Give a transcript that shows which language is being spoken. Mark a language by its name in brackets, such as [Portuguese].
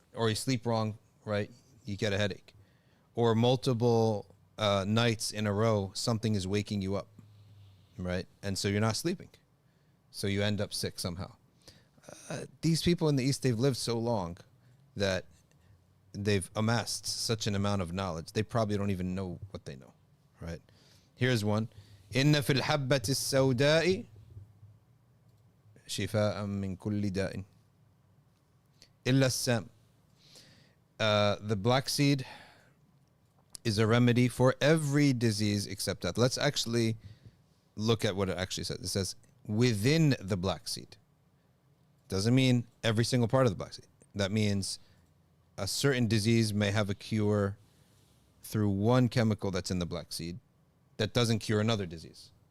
[English] Or you sleep wrong, right? You get a headache. Or multiple nights in a row something is waking you up, right? And so you're not sleeping. So you end up sick somehow. These people in the East, they've lived so long that they've amassed such an amount of knowledge. They probably don't even know what they know, right? Here's one. [Arabic] إن في الحبة السوداء شفاء من كل داء إلا السام. [English] The black seed is a remedy for every disease except that. Let's actually look at what it actually says. It says within the black seed. Doesn't mean every single part of the black seed. That means a certain disease may have a cure through one chemical that's in the black seed that doesn't cure another disease.